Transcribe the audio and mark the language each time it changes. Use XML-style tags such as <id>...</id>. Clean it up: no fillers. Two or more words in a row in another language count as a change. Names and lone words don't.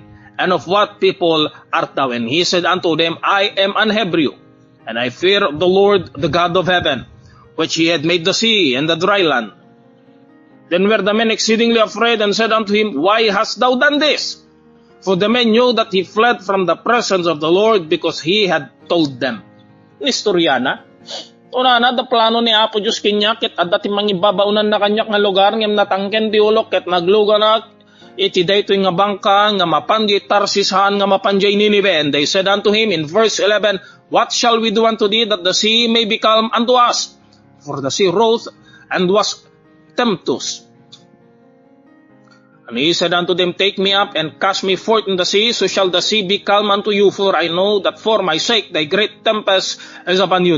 <en>And of what people art thou? And he said unto them, I am an Hebrew, and I fear the Lord, the God of heaven, which he had made the sea and the dry land. Then were the men exceedingly afraid, and said unto him, Why hast thou done this? For the men knew that he fled from the presence of the Lord, because he had told them.</en> <ilo>Nistoryana, una na, da plano ni Apo Diyos kinyak, ket adati mangibabaunan na kanyak nga lugar, ngem natangken di ulok, ket nagluga na, iti daytoy nga bangka, nga mapanjay Tarsishan, nga mapanjay Ninive.</ilo> <en>And they said unto him in verse 11, What shall we do unto thee, that the sea may be calm unto us? For the sea rose and was tempestuous. And he said unto them, Take me up and cast me forth in the sea, so shall the sea be calm unto you, for I know that for my sake thy great tempest is upon you.</en>